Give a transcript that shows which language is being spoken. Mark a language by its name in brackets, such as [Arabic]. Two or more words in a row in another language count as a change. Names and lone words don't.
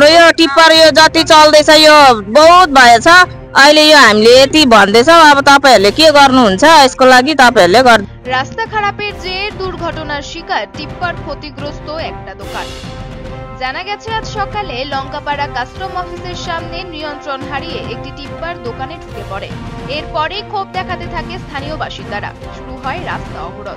[Nepali] टिप्पर यो जति चल्दैछ यो बहुत भएछ। अहिले यो हामीले यति भन्दैछौँ, अब तपाईहरुले के गर्नुहुन्छ यसको लागि तपाईहरुले गर्नु। [Bangla] রাস্তা খারাপের জের দুর্ঘটনার শিকার টিপ্পার ক্ষতিগ্রস্ত একটা দোকান। জানা গেছে আজ সকালে লঙ্কাপাড়া কাস্টম অফিসের সামনে নিয়ন্ত্রণ হারিয়ে একটি টিপ্পার দোকানে ঢুকে পড়ে। এরপরেই ক্ষোভ দেখাতে থাকে স্থানীয় বাসিন্দারা। শুরু হয় রাস্তা অবরোধ।